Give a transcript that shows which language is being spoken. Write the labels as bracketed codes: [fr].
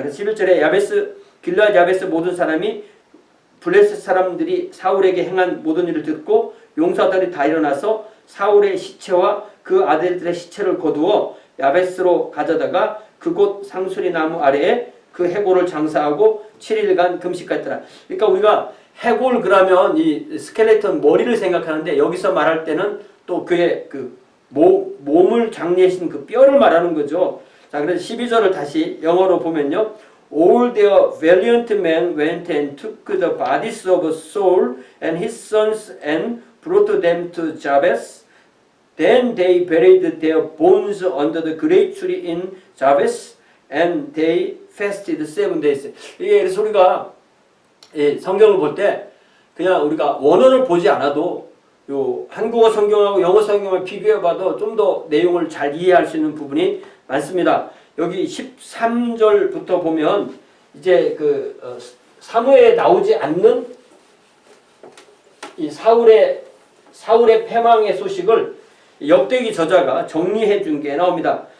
[ko] 그래서 11절에 야베스 길르앗 야베스 모든 사람이 블레셋 사람들이 사울에게 행한 모든 일을 듣고 용사들이 다 일어나서 사울의 시체와 그 아들들의 시체를 거두어 야베스로 가져다가 그곳 상수리 나무 아래에 그 해골을 장사하고 7일간 금식했더라. 그러니까 우리가 해골 그러면 이 스켈레톤 머리를 생각하는데 여기서 말할 때는 또 그의 그 몸을 장례신 그 뼈를 말하는 거죠. 자, 그래서 12절을 다시 영어로 보면요. [en] All their valiant men went and took the bodies of Saul and his sons and brought them to Jabes. Then they buried their bones under the great tree in Jabes, and they fasted 7 days. [ko] 이게 그래서 우리가 성경을 볼 때 그냥 우리가 원어를 보지 않아도 요 한국어 성경하고 영어 성경을 비교해봐도 좀 더 내용을 잘 이해할 수 있는 부분이 많습니다. 여기 13절부터 보면 이제 그 사무엘에 나오지 않는 이 사울의 패망의 소식을 역대기 저자가 정리해 준 게 나옵니다.